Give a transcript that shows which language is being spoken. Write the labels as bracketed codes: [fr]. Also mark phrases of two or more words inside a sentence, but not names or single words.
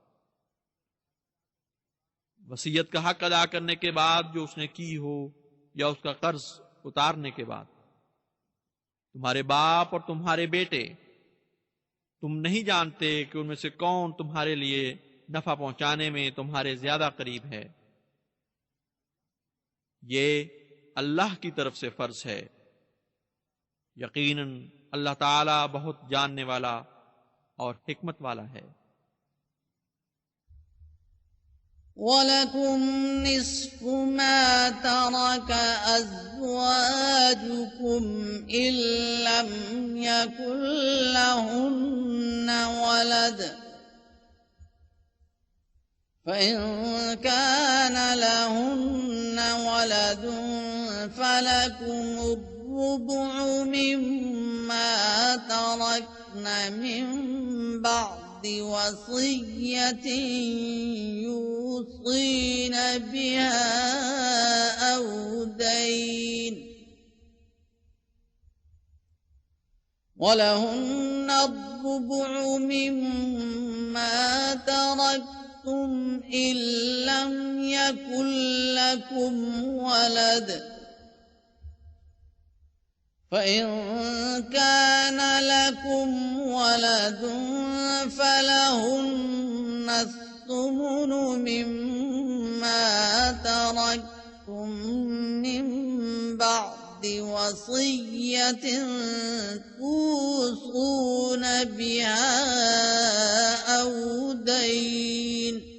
[hi] वसीयत का हक अदा करने के बाद जो उसने की हो या उसका कर्ज उतारने के बाद, तुम्हारे बाप और तुम्हारे बेटे, तुम नहीं जानते कि उनमें से कौन तुम्हारे लिए नफा पहुंचाने में तुम्हारे ज्यादा करीब है। ये अल्लाह की तरफ से फर्ज है। यकीनन अल्लाह ताला बहुत जानने वाला और हिकमत वाला है। [ar] ولكم نصف ما ترك أزواجكم إن لم يكن لهن ولد فإن كان لهن ولد فلكم الربع مما تركن من بعد وصية يوصين بها أو دين ولهن الربع مما تركتم إن لم يكن لكم ولد فإن كان لكم ولد فلهن الثمن مما تركتم من بعد وصية توصون بها أو دين